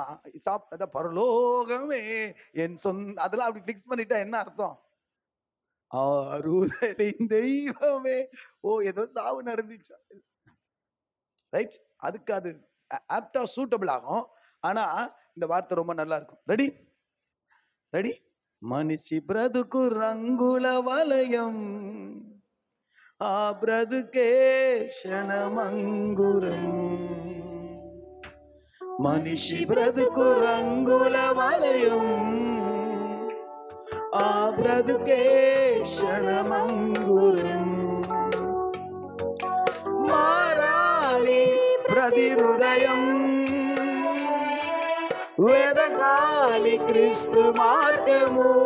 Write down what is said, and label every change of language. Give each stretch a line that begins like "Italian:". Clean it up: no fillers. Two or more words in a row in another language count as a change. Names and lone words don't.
Tamil: பரலோகமே என் சொந்த, அதெல்லாம் அப்படி பிக்ஸ் பண்ணிட்டா என்ன அர்த்தம்? ஆறுதலின் தெய்வமே. ஓ, ஏதோ சாவு நடந்துச்சு. ரைட்? அதுக்கு அது
English: apta suitable
Tamil: ஆகும். ஆனா இந்த வார்த்தை ரொம்ப நல்லா இருக்கும்.
English: Ready? Ready?
Telugu: మనిషి బ్రతుకు రంగుల వలయం ఆ బ్రతుకే క్షణమంగురం మనిషి బ్రతుకు రంగుల వలయం ఆ బ్రతుకే క్షణమంగురం మారాలి ప్రతి హృదయం వెదగాలి క్రీస్తు మార్గము